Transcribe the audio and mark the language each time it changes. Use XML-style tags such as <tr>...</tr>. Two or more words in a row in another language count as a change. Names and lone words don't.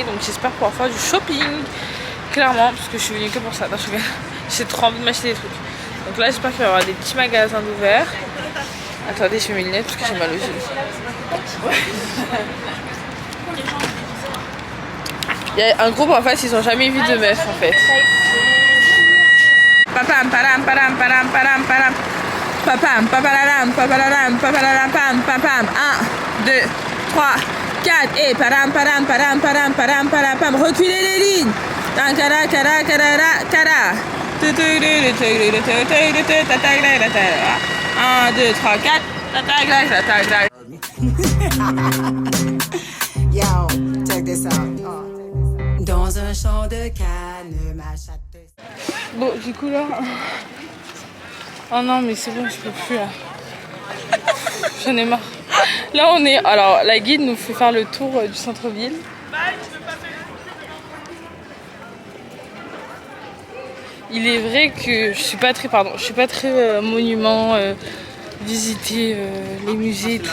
<fr>Donc, j'espère pouvoir faire du shopping. Clairement, parce que je suis venue que pour ça. J'ai trop envie de m'acheter des trucs. Donc là, j'espère qu'il va y avoir des petits magasins d'ouverts. Attendez, je mets mes lunettes parce que j'ai mal aux yeux. Il y a un groupe en fait, ils ont jamais vu de meuf en fait. Papam, param, param, param, param, param. Papam, papalaram, papalaram, papalaram, pam, pam, pam. 1, 2, 3, 4. Et param, param, param, param, param, param, pam. Reculez les lignes. Tankara, kara, kara, kara. 1, 2, 3, 4.</fr> <en>Yo, check this out.</en> <fr>Dans un champ de canne, ma chatte. Bon, du coup là. Oh non, mais c'est bon, je peux plus là. J'en ai marre. Là, on est. Alors, la guide nous fait faire le tour du centre-ville. Il est vrai que je suis pas très monument, visiter les musées et tout.</fr>